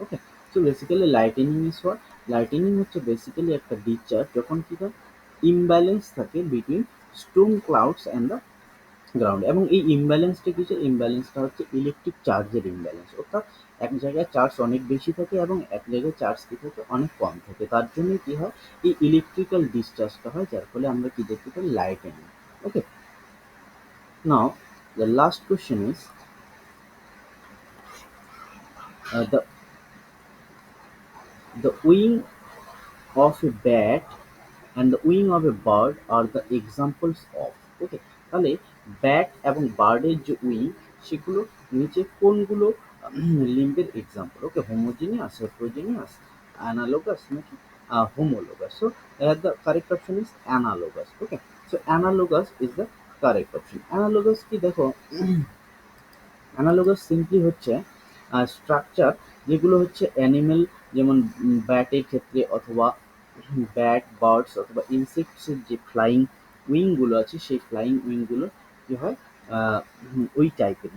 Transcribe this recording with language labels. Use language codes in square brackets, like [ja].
[bn] Okay, [en] so basically lightning is what, [bn] lightning হচ্ছে basically একটা discharge যখন কি হয়, ইমব্যালেন্স থাকে [en] Between storm clouds and the ground. [bn] এবং এই ইমব্যালেন্সটা কিসের, ইমব্যালেন্সটা হচ্ছে ইলেকট্রিক চার্জের ইমব্যালেন্স, অর্থাৎ এক জায়গায় চার্জ অনেক বেশি থাকে এবং এক জায়গায় চার্জ কি থাকে, অনেক কম থাকে। তার জন্য কি হয়, এই ইলেকট্রিক্যাল ডিসচার্জটা হয়, যার ফলে আমরা কি দেখতে পাই, lightning. [en] okay, now the last question is, the wing of a bat and the wing of a bird are the examples of, okay, [bn] তাহলে ব্যাট এবং বার্ডের যে উইং, সেগুলো নিচে কোনগুলো লিম্বের এক্সাম্পল? [en] Okay, homogeneous, heterogeneous, analogous নাকি homologous? So the correct option is analogous. Okay, so analogous is the correct option. [bn] Analogous কি, দেখো, analogous simply হচ্ছে স্ট্রাকচার যেগুলো হচ্ছে অ্যানিমেল, যেমন ব্যাটের ক্ষেত্রে, অথবা ব্যাট, বার্ডস অথবা ইনসেক্টসের যে ফ্লাইং উইংগুলো আছে, সেই ফ্লাইং উইংগুলো কী হয়, ওই টাইপের।